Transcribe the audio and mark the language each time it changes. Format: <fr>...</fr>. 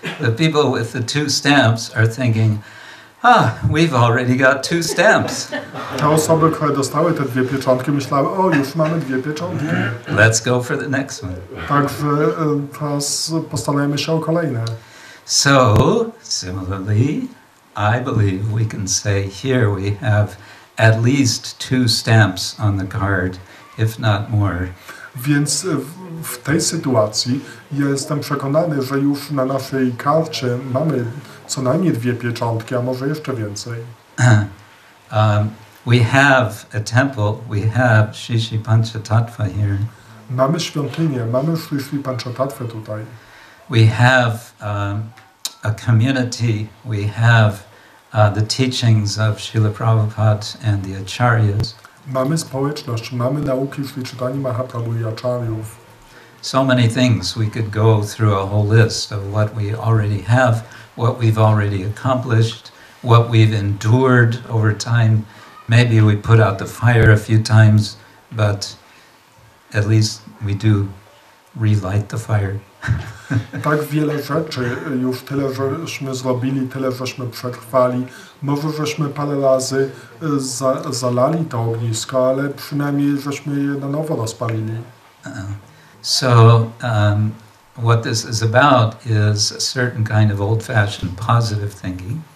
<en>The people with the 2 stamps are thinking, we've already got 2 stamps.</en> <pl>Te osoby, które dostały te 2 pieczątki, myślały, o, już mamy 2 pieczątki.</pl> <en>Let's go for the next one.</en> <pl>Także teraz postanowimy się o kolejne.</pl> <en>So, similarly, I believe we can say here we have at least 2 stamps on the card, if not more.</en> <pl>Więc w tej sytuacji jestem przekonany, że już na naszej karcie mamy co najmniej 2 pieczątki, a może jeszcze więcej.</pl> <en>We have a temple, we have Shri Panchatattva here.</en> <pl>Mamy świątynię, mamy Shri Panchatattwę tutaj.</pl> <en>We have a community, we have the teachings of Srila Prabhupada and the Acharyas.</en> <pl>Mamy społeczność, mamy nauki Sri Chaitanya Mahaprabhu i Acharyów.</pl> <en>So many things we could go through a whole list of what we already have, what we've already accomplished, what we've endured over time. Maybe we put out the fire a few times, but at least we do relight the fire.</en> <pl>Tak wiele rzeczy, już tyle żeśmy zrobili, tyle żeśmy przetrwali. Może żeśmy parę razy zalali to ognisko, ale przynajmniej żeśmy je na nowo rozpalili.</pl> <en>So what this is about is a certain kind of old-fashioned positive thinking.</en>